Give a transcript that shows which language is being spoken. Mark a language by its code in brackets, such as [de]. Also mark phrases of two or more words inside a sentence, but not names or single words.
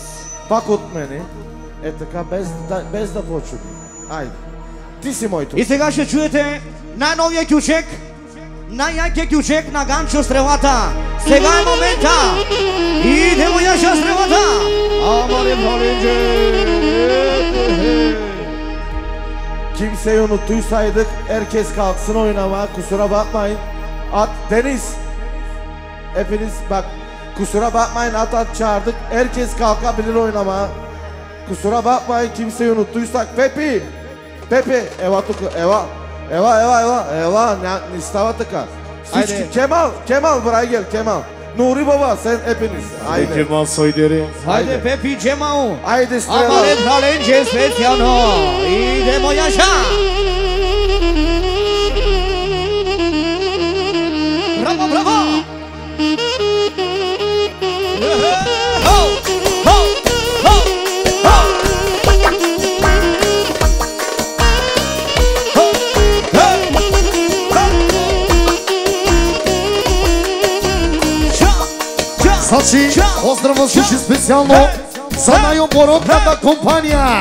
[bg] Пак от мене. Е така, без да почуди. Айде. Ти си моето. И сега ще чуете най-новия кючек, най-якия кючек на Ганчо Стрелата. Сега е момента. Идемо Яша Стрелата. Амаре Фалинджи. [tr] Kimse unuttuysak herkes kalksın oynamaya, kusura bakmayın. At Deniz. Hepiniz bak, kusura bakmayın, at çağırdık. Herkes kalkabilir oynamaya. Kusura bakmayın, kimseyi unuttuysak. [mk] Pepi. Pepi, ева туку, ева. Ева, не става така. [tr] Kemal buraya gel, Kemal. Nuri Baba, sen hepiniz. Haydi Kemal Soyderi. Haydi Pepi Cemal. Haydi Strela. [sr] Amare Falинджи specijalno. Idemo Jaša. Bravo, bravo. Ho, ho, ho, ho. [bg] Значи, поздрава всички специално за най-оборотната компания.